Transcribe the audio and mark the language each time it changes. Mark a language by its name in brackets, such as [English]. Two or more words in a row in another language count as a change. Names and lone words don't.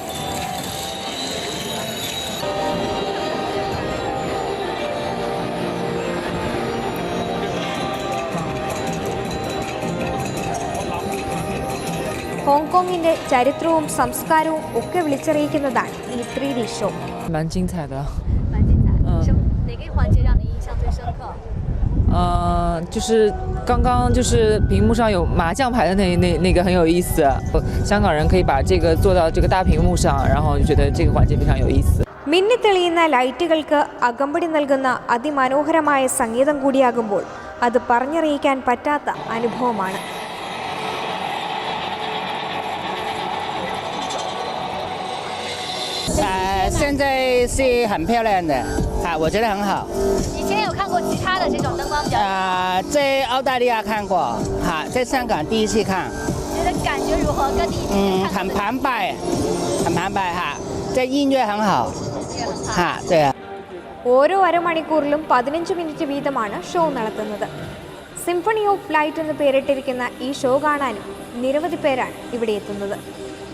[Malayalam] ഹോങ്കോങ്ങിന്റെ ചരിത്രവും സംസ്കാരവും ഒക്കെ വിളിച്ചറിയിക്കുന്നതാണ് ഈ 3D ഷോ. [Chinese] 蛮精彩的。哪个环节让你印象最深刻？就是刚刚就是屏幕上有麻将牌的那个很有意思，香港人可以把这个做到这个大屏幕上，然后就觉得这个环节非常有意思。 [Malayalam] മിന്നിത്തെളിയുന്ന ലൈറ്റുകൾക്ക് അകമ്പടി നൽകുന്ന അതിമനോഹരമായ സംഗീതം കൂടിയാകുമ്പോൾ അത് പറഞ്ഞറിയിക്കാൻ പറ്റാത്ത അനുഭവമാണ്. [Chinese] 现在是很漂亮的，我觉得很好。以前有看过其他的这种灯光表演？在澳大利亚看过，在香港第一次看。觉得感觉如何？跟你以前看很澎湃，很澎湃这音乐很好，对啊。 [Malayalam] ഓരോ അരമണിക്കൂറിലും 15 മിനിറ്റ് വീതമാണ് ഷോ നടത്തുന്നത്. സിംഫണി ഓഫ് ലൈറ്റ് എന്ന് പേരിട്ടിരിക്കുന്ന ഈ ഷോ കാണാനും നിരവധി പേരാണ് ഇവിടെ എത്തുന്നത്.